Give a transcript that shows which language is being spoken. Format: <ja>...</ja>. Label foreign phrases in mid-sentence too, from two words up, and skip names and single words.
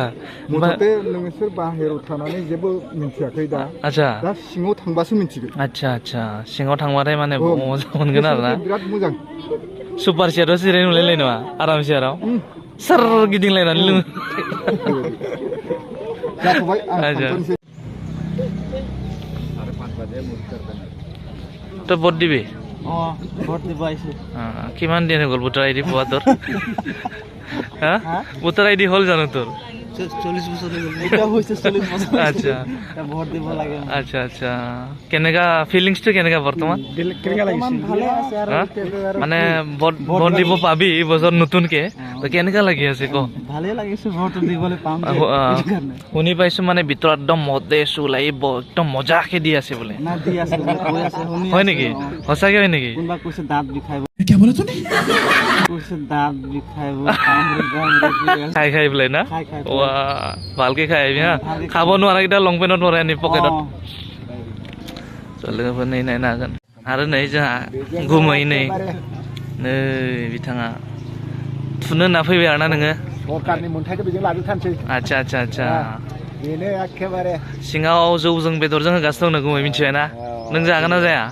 <brx>मथथे नोंसोर बाहेरायाव थानानै जेबो मिन्थियाखै दा आच्छा दा सिङाव थांबासो मिन्थिगोन आच्छा सिङाव थांबाथाय माने मोजां मोनगोन आरोना बिराद मोजां सुपार सियाराव जिरायनो मोनलायलाय नङा आराम सियाराव सोर गिदिंलायनानै लोङो जाथ'बाय</brx> <as>তো ভোট দিবি ভোট দিব আহিছো কিমান দিন হৈ গ'ল ভোটাৰ আইডি পোৱা তোৰ হা ভোটাৰ আইডি হ'ল জানো তোৰ 40 বছৰ হৈ গ'ল এটা হৈছে 40 বছৰ আচ্ছা ভোট দিব লাগে আচ্ছা কেনেকা ফিলিংছটো কেনেকা বৰ্তমান কেনেকা লাগিছে ভালে আছে আৰু মানে ভোট দিব পাবি এই বছৰ নতুনকে তো কেনেকা লাগি আছে ক ভালে লাগিছে ভোট দিবলৈ পাম শুনি পাইছো মানে ভিতৰত একদম মদে চুলাইব একদম মজাকে দি আছে বোলে না দি আছে কৈ আছে শুনি হয় নেকি সঁচাকে হয় নেকি কোনবা কৈছে দাঁত বিষাইব</as> <hi>क्या बोला तूने</hi> <as>কৈছে দাঁত বিষাইব খাই বোলে না ৱা ভালকে খাই আহিবি হা খাব নোৱাৰাকেইটা লং পেণ্টত ভৰাই আনি পকেটত</as> <brx>लोगोफोर नै नायनो हागोन आरो नै जोंहा गुमै नै बिथाङा थुनो होनना फैबाय आरोना नोङो सरकारनि मोनथायखौ बेजों लाजोबथारनोसै आच्छा बेनो एखेबारे सिङाव जौजों बेदरजों होगासिनो दं नोंखौ मिथिबाय ना नों जागोन ना जाया</brx>